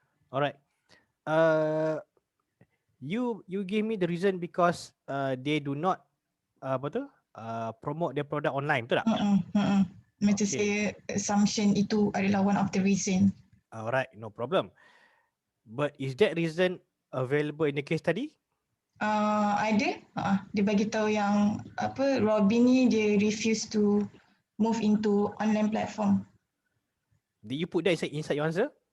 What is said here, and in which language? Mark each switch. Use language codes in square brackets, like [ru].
[en] Alright. You give me the reason because they do not [ms] apa tu [en] promote their product online, [ms] betul tak? Macam [en] saya assumption [ms] itu adalah [en] one of the reason. Alright, no problem. But is that reason available in the case study? [ms] Ada. Dia bagi tahu yang apa Robin ni dia [en] refuse to move into online platform. Did you put that inside your answer?